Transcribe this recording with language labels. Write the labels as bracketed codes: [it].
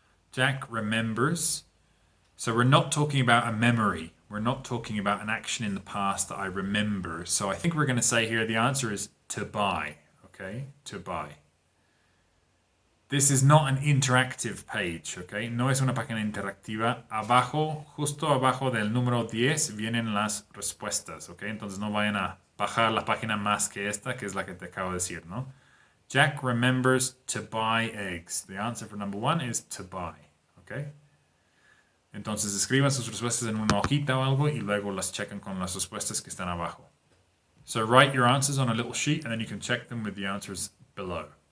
[en] Jack remembers. So we're not talking about a memory. We're not talking about an action in the past that I remember. So I think we're going to say here the answer is to buy. Okay, to buy. This is not an interactive page, okay? [es] No es una página interactiva. Abajo, justo abajo del número 10, vienen las respuestas, okay? Entonces no vayan a bajar la página más que esta, que es la que te acabo de decir, ¿no? [en] Jack remembers to buy eggs. The answer for number 1 is to buy, okay? [es] Entonces escriban sus respuestas en una hojita o algo y luego las checan con las respuestas que están abajo. [en] So write your answers on a little sheet and then you can check them with the answers below.